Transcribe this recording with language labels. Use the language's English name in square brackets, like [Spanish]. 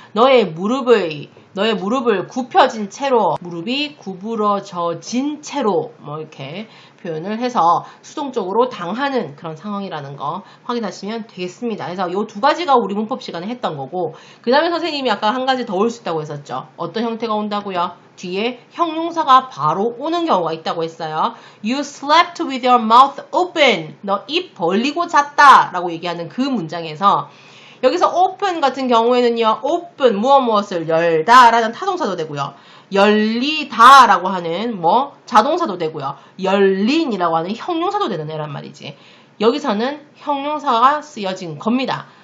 [Korean] 너의 무릎을 굽혀진 채로 무릎이 구부러져진 채로 뭐 이렇게 표현을 해서 수동적으로 당하는 그런 상황이라는 거 확인하시면 되겠습니다. 그래서 이 두 가지가 우리 문법 시간에 했던 거고 그 다음에 선생님이 아까 한 가지 더 올 수 있다고 했었죠. 어떤 형태가 온다고요? 뒤에 형용사가 바로 오는 경우가 있다고 했어요. [English] You slept with your mouth open. [Korean] 너 입 벌리고 잤다 라고 얘기하는 그 문장에서 여기서 open 같은 경우에는요. open 무엇을 열다 라는 타동사도 되고요. 열리다 라고 하는 자동사도 되고요. 열린이라고 하는 형용사도 되는 애란 말이지. 여기서는 형용사가 쓰여진 겁니다.